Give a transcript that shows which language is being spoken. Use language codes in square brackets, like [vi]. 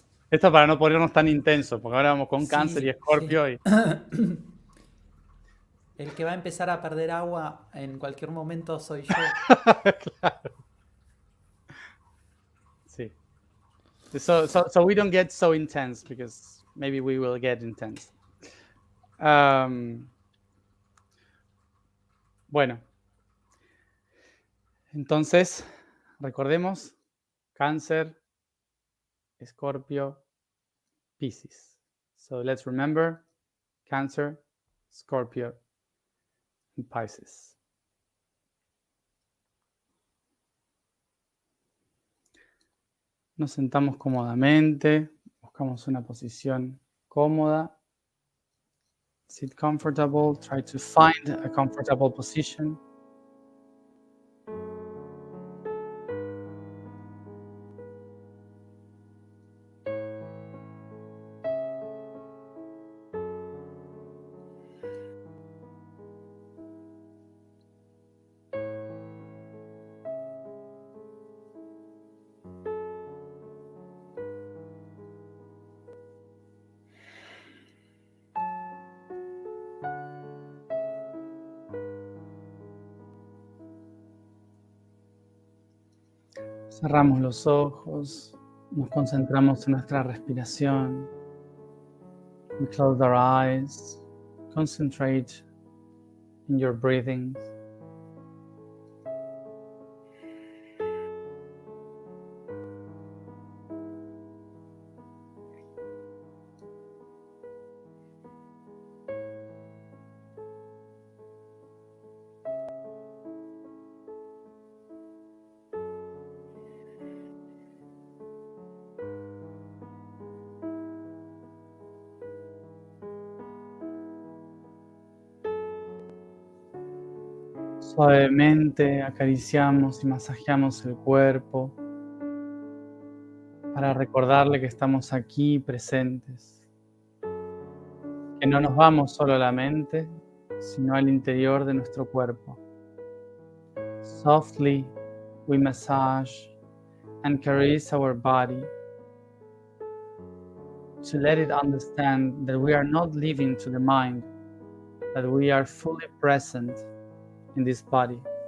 [es] Esto para no ponernos tan intensos, porque ahora vamos con Cáncer y Escorpio. Sí. El que va a empezar a perder agua en cualquier momento soy yo. Claro. Sí. [en] So we don't get so intense, because maybe we will get intense. [es] Bueno. Entonces, recordemos, Cáncer, Escorpio, Piscis. [en] So let's remember Cancer, Scorpio, and Pisces. [es] Nos sentamos cómodamente, buscamos una posición cómoda. [en] Sit comfortable, try to find a comfortable position. [es] Cerramos los ojos, nos concentramos en nuestra respiración. [en] We close our eyes, concentrate in your breathing. [es] Suavemente acariciamos y masajeamos el cuerpo para recordarle que estamos aquí presentes, que no nos vamos solo a la mente, sino al interior de nuestro cuerpo. [en] Softly we massage and caress our body to let it understand that we are not living to the mind, that we are fully present in this body.